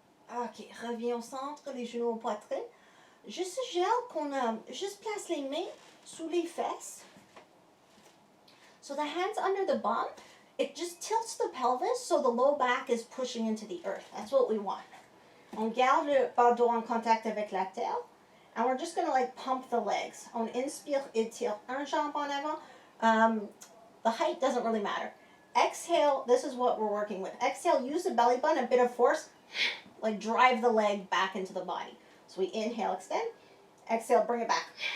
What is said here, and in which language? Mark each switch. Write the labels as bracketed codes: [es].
[fr] Ok, reviens au centre, les genoux au poitrine. Je suggère qu'on juste place les mains sous les fesses. [en] So the hands under the bum, it just tilts the pelvis so the low back is pushing into the earth. That's what we want. [fr] On garde le bas dos en contact avec la terre. [en] And we're just going to like pump the legs. [fr] On inspire, étire un jambe en avant. [en] The height doesn't really matter. Exhale, this is what we're working with. Exhale, use the belly button, a bit of force. Like drive the leg back into the body. So we inhale, extend. Exhale, bring it back.